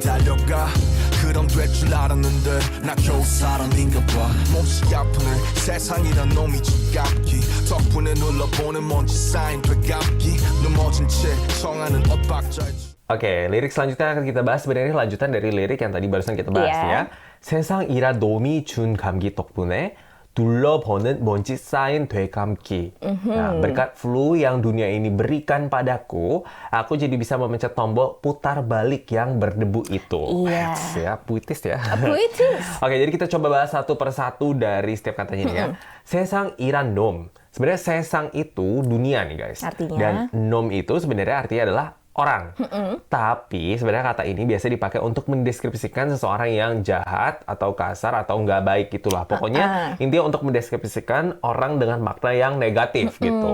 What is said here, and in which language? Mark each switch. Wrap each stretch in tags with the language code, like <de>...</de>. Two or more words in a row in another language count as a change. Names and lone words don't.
<ko>달려가 그럼 될 줄 알았는데 나 겨우 사람인가 봐 몹시 아프네 세상이란 놈이 지갑기 덕분에 눌러보는 먼지 쌓인 되감기 넘어진 채 청하는 엇박자에</ko> <id>Oke, lirik selanjutnya akan kita bahas sebenarnya lanjutan dari lirik yang tadi barusan kita bahas ya.</id> <ko>세상이란 놈이 준 감기 덕분에 둘러보는 먼지 쌓인 되감기.</ko> <id>Nah, berkat flu yang dunia ini berikan padaku, aku jadi bisa memencet tombol putar balik yang berdebu itu. Ya, puitis ya. Puitis. Oke, jadi kita coba bahas satu persatu dari setiap katanya nih ya.</id> <ko>세상이란 놈.</ko> <id>Sebenarnya sesang itu dunia nih guys. Artinya? Dan nom itu sebenarnya artinya adalah orang. Tapi sebenarnya kata ini biasa dipakai untuk mendeskripsikan seseorang yang jahat atau kasar atau nggak baik gitulah. Pokoknya intinya untuk mendeskripsikan orang dengan makna yang negatif gitu.</id>